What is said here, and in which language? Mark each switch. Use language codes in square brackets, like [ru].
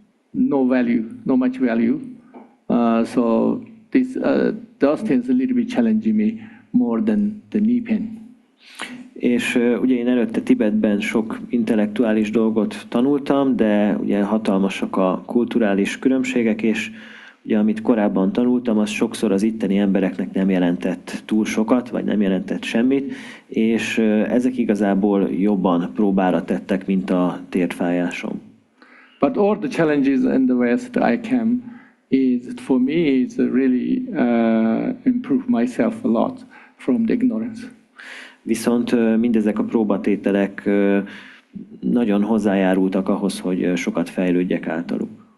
[en] No much value. So those things a little bit challenging me more than the knee pain. [hu] És ugye én előtte Tibetben sok intellektuális dolgot tanultam, de ugye hatalmasak a kulturális különbségek, és ugye amit korábban tanultam, az sokszor az itteni embereknek nem jelentett túl sokat, vagy nem jelentett semmit, és ezek igazából jobban próbára tettek, mint a térfájásom. [en] But all the challenges in the West I came is for me is really improve myself a lot from the ignorance. [hu] Viszont mindezek a próbatételek nagyon hozzájárultak ahhoz, hogy sokat fejlődjek általuk.